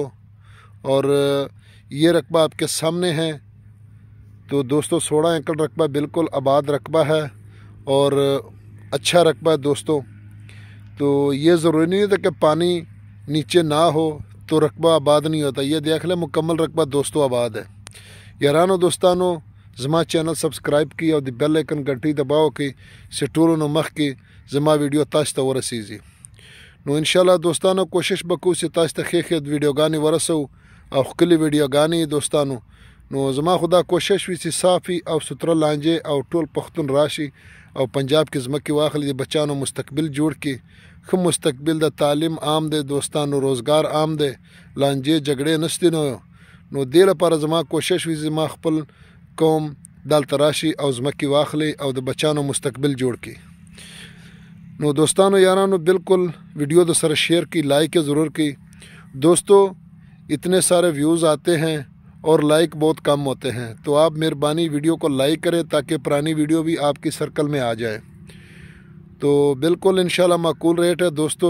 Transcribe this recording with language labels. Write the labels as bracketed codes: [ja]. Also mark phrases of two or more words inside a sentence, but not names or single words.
[ur] اور یہ رقبہ آپ کے سامنے ہے۔ تو دوستو 16 ایکڑ رقبہ بالکل آباد رقبہ ہے، اور اچھا رقبہ ہے دوستو۔ تو یہ ضروری نہیں ہے کہ پانی نیچے نہ ہو تو رقبہ آباد نہیں ہوتا۔ یہ دیکھ لیں مکمل رقبہ دوستو آباد ہے۔ [ps] یارانو دوستانو، زما چینل سبسکرائب کی اور [en] bell icon [ur] گھنٹی دباؤ [ps] کی سٹولو نو مخ کی زما ویڈیو تاش تا ورسیږي نو انشاءالله دوستانو کوشش بکو چې تاش ته ښې ویډیوګانې ورسو او ښکلې ویډیوګانې دوستانو. نو زما خدا کوشش وي چې صافي او ستره لانجې او ټول پښتون راشي او پنجاب کې ځمکې واخلي، د بچانو مستقبل جوړ کړي، ښه مستقبل د تعلیم عام دی دوستانو، روزګار عام دی، لانجې جګړې نشته. نو دې لپاره زما کوشش وي زما خپل قوم دلته راشي او ځمکې واخلي او د بچانو مستقبل جوړ کړي. نو دوستانو یارانو بالکل ویڈیو دو سر شیئر کی، لائک ضرور کی دوستو۔ [ur] اتنے سارے ویوز آتے ہیں اور لائک بہت کم ہوتے ہیں، تو آپ مہربانی ویڈیو کو لائک کریں تاکہ پرانی ویڈیو بھی آپ کی سرکل میں آ جائے۔ تو بالکل انشاءاللہ معقول ریٹ ہے دوستو۔